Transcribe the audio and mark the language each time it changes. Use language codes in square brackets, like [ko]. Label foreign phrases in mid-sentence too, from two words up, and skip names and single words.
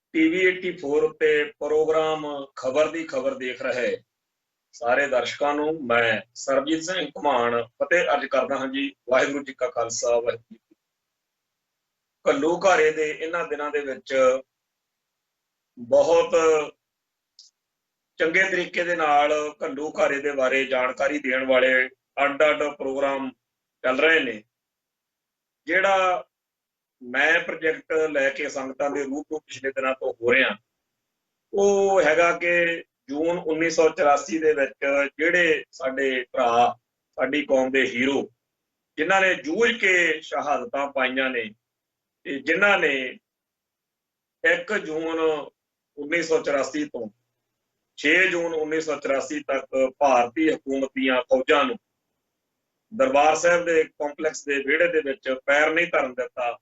[pa] ਟੀਵੀ 84 ਉੱਤੇ ਪ੍ਰੋਗਰਾਮ ਖ਼ਬਰ ਦੀ ਖ਼ਬਰ ਦੇਖ ਰਹੇ ਸਾਰੇ ਦਰਸ਼ਕਾਂ ਨੂੰ ਮੈਂ ਸਰਬਜੀਤ ਸਿੰਘ ਘੁੰਮਣ ਫ਼ਤਹਿ ਅਰਜ਼ ਕਰਦਾ ਹਾਂ ਜੀ। ਵਾਹਿਗੁਰੂ ਜੀ ਕਾ ਖ਼ਾਲਸਾ ਵਾਹਿਗੁਰੂ ਜੀ ਘੱਲੂਘਾਰੇ ਦੇ ਇਨ੍ਹਾਂ ਦਿਨਾਂ ਦੇ ਵਿੱਚ ਬਹੁਤ ਚੰਗੇ ਤਰੀਕੇ ਦੇ ਨਾਲ ਘੱਲੂਘਾਰੇ ਦੇ ਬਾਰੇ ਜਾਣਕਾਰੀ ਦੇਣ ਵਾਲੇ ਅੱਡ-ਅੱਡ ਪ੍ਰੋਗਰਾਮ ਚੱਲ ਰਹੇ ਨੇ। ਜਿਹੜਾ ਮੈਂ ਪ੍ਰੋਜੈਕਟ ਲੈ ਕੇ ਸੰਗਤਾਂ ਦੇ ਰੂਪ ਮੇਂ ਪਿਛਲੇ ਦਿਨਾਂ ਤੋਂ ਹੋ ਰਿਹਾ ਉਹ ਹੈਗਾ कि जून 1984 ਦੇ ਵਿੱਚ ਜਿਹੜੇ ਸਾਡੇ ਭਰਾ ਸਾਡੀ ਕੌਮ ਦੇ ਹੀਰੋ ਜਿਨ੍ਹਾਂ ਨੇ ਜੂਝ ਕੇ ਸ਼ਹਾਦਤਾਂ ਪਾਈਆਂ ਨੇ ਤੇ ਜਿਨ੍ਹਾਂ ਨੇ 1 ਜੂਨ 1984 ਤੋਂ 6 ਜੂਨ 1984 ਤੱਕ ਭਾਰਤੀ ਹਕੂਮਤ ਦੀਆਂ ਫੌਜਾਂ ਨੂੰ ਦਰਬਾਰ ਸਾਹਿਬ ਦੇ ਕੰਪਲੈਕਸ ਦੇ ਵਿਹੜੇ ਦੇ ਵਿੱਚ ਪੈਰ ਨਹੀਂ ਧਰਨ ਦਿੱਤਾ।